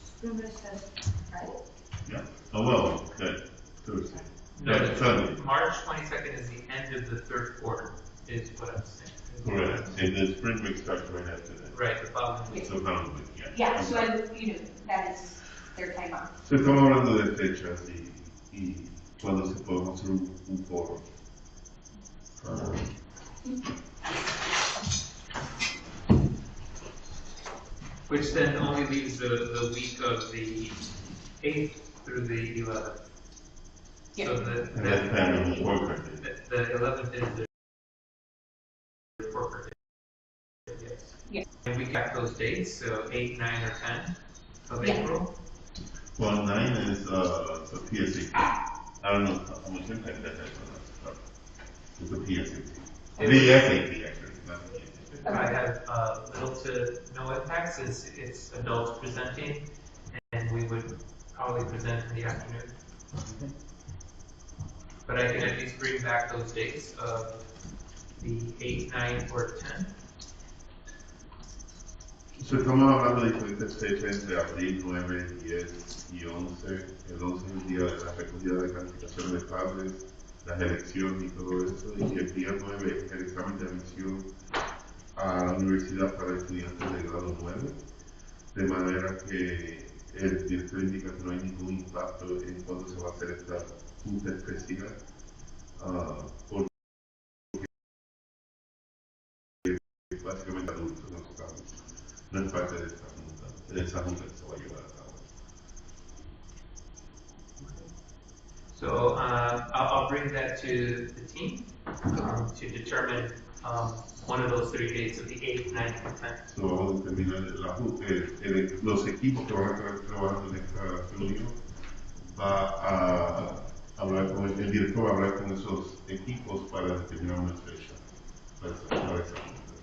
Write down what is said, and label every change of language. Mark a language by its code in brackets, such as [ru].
[en] Spring break says, right? Yeah. Oh, well, that Thursday. No, That Sunday. March 22nd is the end of the third quarter, is what I'm saying. Correct. And the spring break starts right after that. Right, the following week. So following week, yeah. Yeah, so that is their time off. [es] So estamos hablando de fechas y cuando se podemos hacer un foro. [en] Which then only leaves the week of the 8th through the 11th. Yeah. So And that's kind of report card day. the 11th is the report card day. Yes. Yeah. And we got those dates, so 8, 9, or 10 of Yeah. April. Well, 9 is a PSAT. I don't know how much impact that has on us. It's a PSAT. The SAT, actually, not the PSAT. I have little to no impact since it's adults presenting, and we would probably present in the afternoon. But I can at least bring back those dates of the 8, 9, or 10. [es] So estamos hablando de diferentes fechas entre abril 9, 10 y 11. El 11 es el día de la recogida de calificación de padres, las elecciones y todo eso. Y el día 9 es el examen de admisión a la universidad para estudiantes de grado 9. De manera que el director indica que no hay ningún impacto en cuándo se va a hacer esta junta especial. Porque básicamente adultos en los casos. No es parte de esa junta que se va a llevar a cabo. [en] So I'll bring that to the team to determine one of those 3 dates of the 8th, 9th, and 10th. [es] So vamos a determinar los equipos que van a estar trabajando en esta reunión. Va a hablar con el director, va a hablar con esos equipos para determinar una fecha para esa junta.